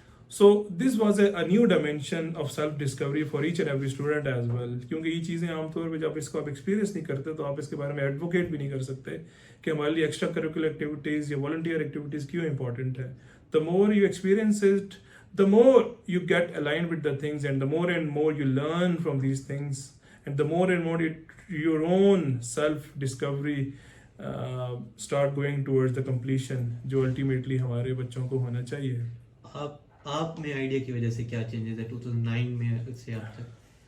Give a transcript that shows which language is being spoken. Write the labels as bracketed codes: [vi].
[en] So this was a new dimension of self discovery for each and every student as well. [ur] کیونکہ یہ چیزیں عام طور پہ جب اس کو آپ ایکسپیرینس نہیں کرتے تو آپ اس کے بارے میں ایڈوکیٹ بھی نہیں کر سکتے کہ ہمارے لیے ایکسٹرا کریکولر ایکٹیویٹیز یا والنٹیئر ایکٹیویٹیز کیوں امپورٹنٹ ہے. [en] The more you experience it, the more you get aligned with the things, and the more and more you learn from these things, and the more and more your own self discovery start going towards the completion [ur] جو ultimately ہمارے بچوں کو ہونا چاہیے. آپ میں idea کی وجہ سے کیا چینجز ہے 2009 میں سے اب تک؟